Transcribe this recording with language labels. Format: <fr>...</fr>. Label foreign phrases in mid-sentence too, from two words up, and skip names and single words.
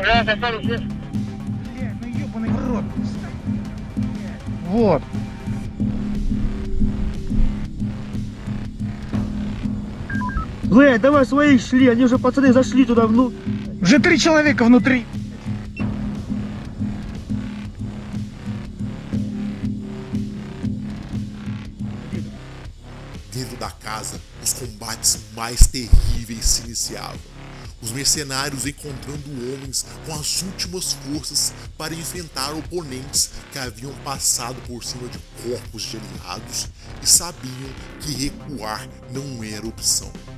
<ru>Блять, ну ебаный в рот. Вот. Блядь, давай своих шли, они уже пацаны зашли туда внутрь. Уже 3 человека внутри.</ru> <pt>Dentro da casa, os combates mais terríveis se iniciavam. Os mercenários encontrando homens com as últimas forças para enfrentar oponentes que haviam passado por cima de corpos de aliados e sabiam que recuar não era opção.</pt>